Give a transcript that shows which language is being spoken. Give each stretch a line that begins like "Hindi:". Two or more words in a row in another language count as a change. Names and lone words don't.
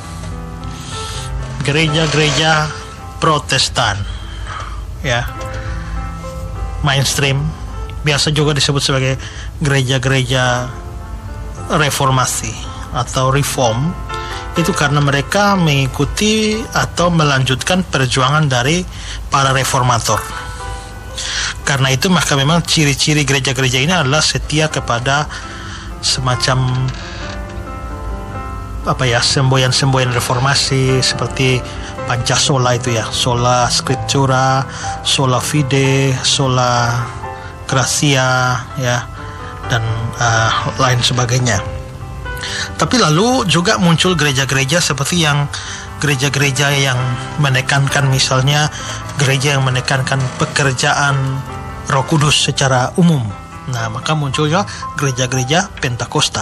Indonesian: Gereja-gereja Protestan ya, mainstream, biasa juga disebut sebagai gereja-gereja reformasi atau reform, itu karena mereka mengikuti atau melanjutkan perjuangan dari para reformator. Karena itu maka memang ciri-ciri gereja-gereja ini adalah setia kepada semacam semboyan-semboyan reformasi seperti Pancasola itu ya,
Latin: sola scriptura, sola fide, sola gratia ya,
Indonesian: dan lain sebagainya. Tapi lalu juga muncul gereja-gereja seperti yang gereja-gereja yang menekankan, misalnya gereja yang menekankan pekerjaan Roh Kudus secara umum. Nah, maka munculnya gereja-gereja Pentakosta.